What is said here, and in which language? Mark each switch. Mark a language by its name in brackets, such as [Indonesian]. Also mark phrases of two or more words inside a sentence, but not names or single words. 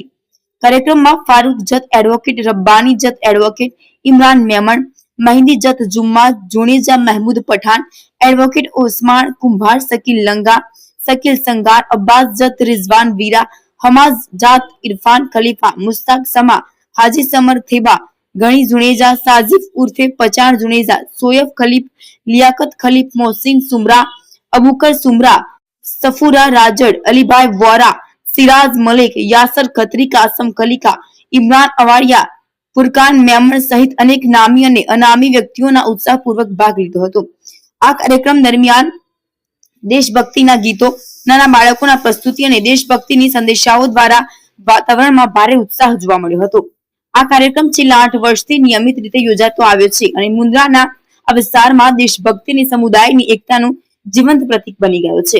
[Gujarati] કાર્યક્રમમાં ફારૂક જત, એડવોકેટ રબ્બાની જત, એડવોકેટ ઇમરાન મેમણ, મહેંદી જત જુમ્મા, જુનેજા મહેમૂદ પઠાણ, એડવોકેટ ઓસમાન કુંભાર, શકીલ લંગા, શકીલ સંગાર, અબ્બાસ જત, રિઝવાન વીરા, હમાઝ જાત, ઇરફાન ખલીફા, મુસ્તાક સમા, હાજી સમર થેબા, ગણી जुनेजा, साजिफ उर्फे पचान जुनेजा, सोयफ खलीफ, लियाकत खलीफ, मोहसिन सुमरा, अबूकर सुमरा, सफूरा राजड़, अलीभाई वोरा, सिराज मलिक, यासर खत्री, कासम खलीका, इमरान अवाड़िया, फुरकान मेमण સહિત અનેક નામી અને અનામી વ્યક્તિઓના ઉત્સાહપૂર્વક ભાગ લીધો હતો। આ કાર્યક્રમ દરમિયાન દેશભક્તિના ગીતો, નાના બાળકોના પ્રસ્તુતિ અને દેશભક્તિની સંદેશાઓ દ્વારા વાતાવરણમાં ભારે ઉત્સાહ જોવા મળ્યો હતો। આ કાર્યક્રમ છેલ્લા 8 વર્ષથી નિયમિત રીતે યોજાતો આવ્યો છે અને મુન્દ્રાના આ વિસ્તારમાં દેશભક્તિની સમુદાયની એકતાનું જીવંત પ્રતીક બની ગયો છે।